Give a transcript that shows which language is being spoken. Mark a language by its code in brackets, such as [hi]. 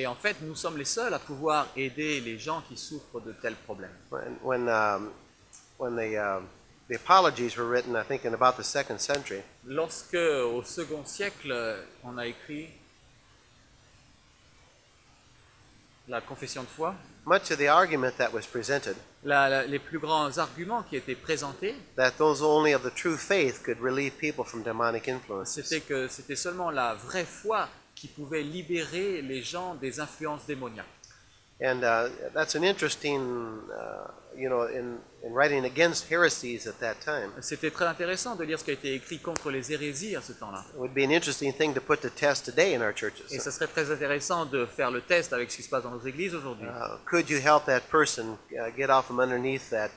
[fr] Et en fait, nous sommes les seuls à pouvoir aider les gens qui souffrent de tels problèmes. [en] When the apologies were written, I think in about the 2nd century, [fr] Lorsque, au second siècle, on a écrit la confession de foi, [en] much of the argument that was presented, [fr] les plus grands arguments qui étaient présentés, [en] that those only of the true faith could relieve people from demonic influences. [fr] c'était que c'était seulement la vraie foi qui pouvait libérer les gens des influences démoniaques. [en] And that's an interesting, in writing against heresies at that time. [fr] C'était très intéressant de lire ce qui a été écrit contre les hérésies à ce temps-là. [en] It would be an interesting thing to put to test today in our [fr] Et [en] churches. [fr] ce serait très intéressant de faire le test avec ce qui se passe dans nos églises aujourd'hui. [en] Could you help that person get off from underneath